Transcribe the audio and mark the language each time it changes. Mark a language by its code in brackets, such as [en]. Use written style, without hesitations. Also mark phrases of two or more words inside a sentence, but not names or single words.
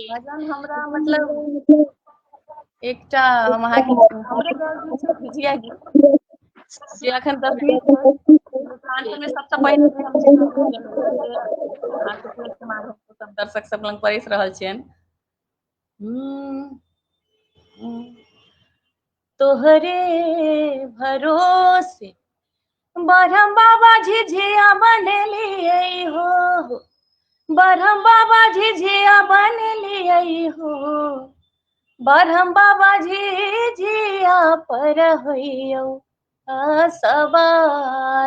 [mai] भजन हमरा मतलब एकटा हम अहाँके हमरे गीत छै झिझिया गीत, जे अखन 10वीं मिथिलांचल में सबसे पहिने सब दर्शक सब लग पड़िस रहल छियनि। तोहरे भरोसे ब्रह्म बाबा झिझिया बनलिए हो, ब्रह्म बाबा झिझिया बनलिए हो, ब्रह्म बाबा झिझिया पर होइयौ सवार।